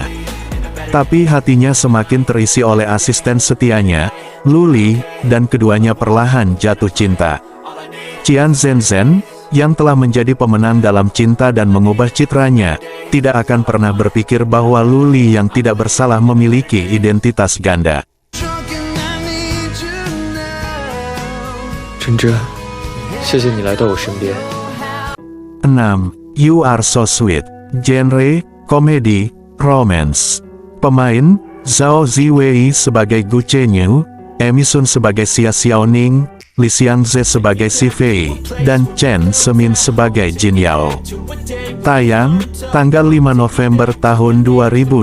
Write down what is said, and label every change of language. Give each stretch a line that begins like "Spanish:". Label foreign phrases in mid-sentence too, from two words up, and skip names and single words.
Indonesian: Tapi hatinya semakin terisi oleh asisten setianya, Luli, dan keduanya perlahan jatuh cinta. Qian Zhen, yang telah menjadi pemenang dalam cinta dan mengubah citranya, tidak akan pernah berpikir bahwa Luli yang tidak bersalah memiliki identitas ganda.
Chinese: 真真，谢谢你来到我身边。
Indonesian: 6. You Are So Sweet, genre, komedi, romance. Pemain, Zhao Ziwei sebagai Gu Chenyu, Emi Sun sebagai Xia Xiaoning, Li Xiangze sebagai Si Fei, dan Chen Semin sebagai Jin Yao. Tayang, tanggal 5 November tahun 2020.